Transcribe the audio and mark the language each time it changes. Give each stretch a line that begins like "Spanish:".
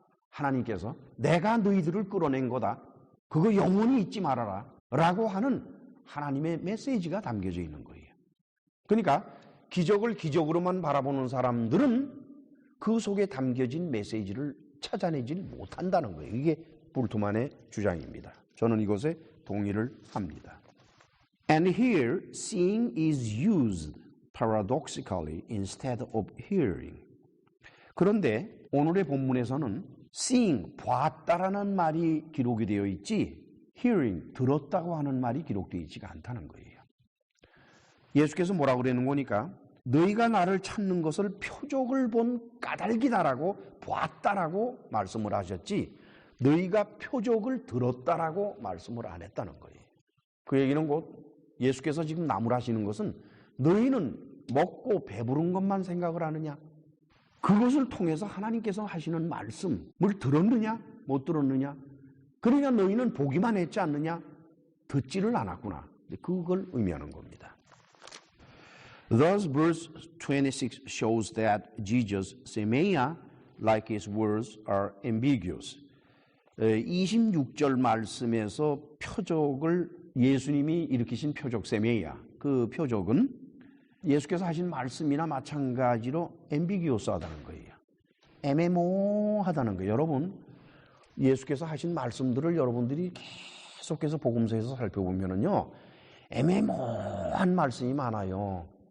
Korean: 하나님께서 내가 너희들을 끌어낸 거다. 그거 영원히 잊지 말아라 라고 하는 하나님의 메시지가 담겨져 있는 거예요. 그러니까 기적을 기적으로만 바라보는 사람들은 그 속에 담겨진 메시지를 찾아내질 못한다는 거예요. 이게 불트만의 주장입니다. 저는 이것에 동의를 합니다.
English: And here, seeing is used paradoxically instead of hearing.
Korean: 그런데 오늘의 본문에서는 seeing, 봤다라는 말이 기록이 되어 있지 hearing, 들었다고 하는 말이 기록되어 있지가 않다는 거예요. 예수께서 뭐라고 그러는 거니까 너희가 나를 찾는 것을 표적을 본 까닭이다라고 봤다라고 말씀을 하셨지 너희가 표적을 들었다라고 말씀을 안 했다는 거예요. 그 얘기는 곧 예수께서 지금 나무라시는 것은 너희는 먹고 배부른 것만 생각을 하느냐? 그것을 통해서 하나님께서 하시는 말씀을 들었느냐? 못 들었느냐? 그러니까 너희는 보기만 했지 않느냐? 듣지를 않았구나. 그걸 의미하는 겁니다.
English: Thus, verse 26 shows that Jesus' 세메야, like his words, are ambiguous.
Korean: 26절 말씀에서 표적을 예수님이 일으키신 표적 세메야, 그 표적은 예수께서 하신 말씀이나 마찬가지로 ambiguous하다는 거예요. 애매모호하다는 거예요. 여러분, 예수께서 하신 말씀들을 여러분들이 계속해서 복음서에서 살펴보면은요, 애매모호한 말씀이 많아요.